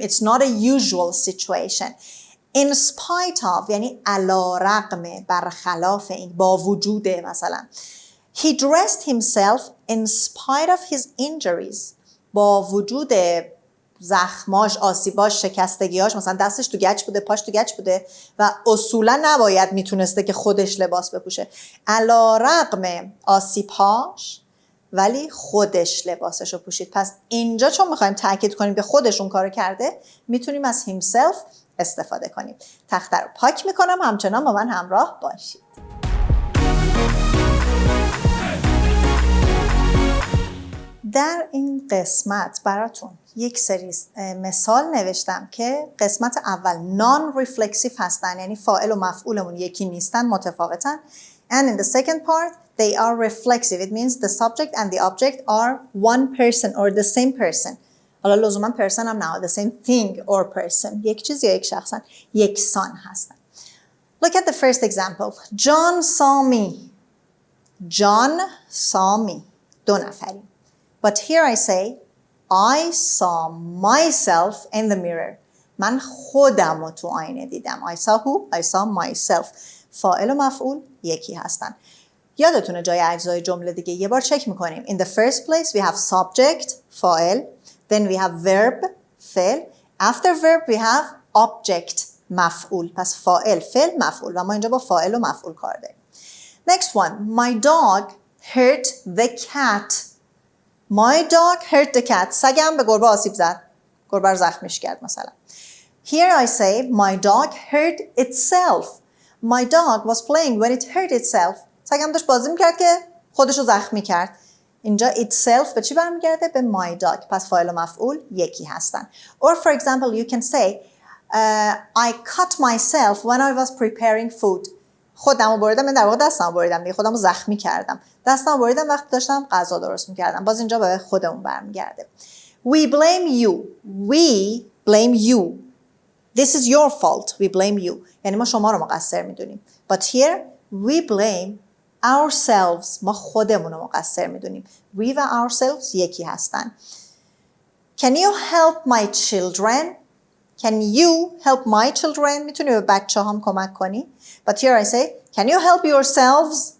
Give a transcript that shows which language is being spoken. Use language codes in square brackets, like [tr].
[en] It's not a usual situation. [fa] In spite of یعنی علی رغم، برخلاف این، با وجود. [en] مثلا he dressed himself in spite of his injuries. [fa] با وجود زخماش، آسیباش، شکستگیاش، مثلا دستش تو گچ بوده، پاش تو گچ بوده و اصولا نباید میتونسته که خودش لباس بپوشه. علی رغم آسیبهاش ولی خودش لباسش رو پوشید. پس اینجا چون میخوایم تاکید کنیم که خودشون کارو کرده، میتونیم از himself استفاده کنیم. تخته رو پاک میکنم، همچنان با من همراه باشید. در این قسمت براتون یک سری مثال نوشتم که قسمت اول non-reflexive هستن، یعنی فاعل و مفعولمون یکی نیستن، متفاوتن. [en] And in the second part they are reflexive. It means the subject and the object are one person or the same person. [fa] حالا لزوما person هم نه، [en] the same thing or person. [fa] یک چیز یا یک شخصن، یکسان هستن. [en] Look at the first example. John saw me. John saw me. [fa] دو نفریم. [en] But here I say, I saw myself in the mirror. [fa] من خودم رو تو آینه دیدم. [en] I saw who? I saw myself. [fa] فاعل و مفعول یکی هستن. یادتونه جای اجزای جمله دیگه یه بار چک میکنیم. [en] In the first place we have subject, فاعل. Then we have verb, فعل. After verb we have object, مفعول. [fa] پس فاعل، فعل، مفعول. و ما اینجا با فاعل و مفعول کار داریم. [en] Next one. My dog hurt the cat. My dog hurt the cat. [fa] سگم به گربه آسیب زد. گربه رو زخمیش کرد مثلا. [en] Here I say my dog hurt itself. My dog was playing when it hurt itself. [fa] سگم داشت بازی میکرد که خودش رو زخمی کرد. اینجا itself به چی برمیگرده؟ به my dog. پس فاعل و مفعول یکی هستن. [en] Or for example you can say I cut myself when I was preparing food. [fa] خودمو بریدم، من در واقع دستمو بریدم دیگه، خودمو زخمی کردم. دستمو بریدم وقتی داشتم غذا درست میکردم. باز اینجا به خودمون برمیگرده. [en] We blame you. We blame you. This is your fault. We blame you. [fa] یعنی ما شما رو مقصر میدونیم. [en] But here we blame ourselves. [fa] ما خودمون رو مقصر میدونیم. We و ourselves یکی هستن. [en] Can you help my children? Can you help my children? [fa] میتونی به بچه هم کمک کنی. [en] But here I say, can you help yourselves?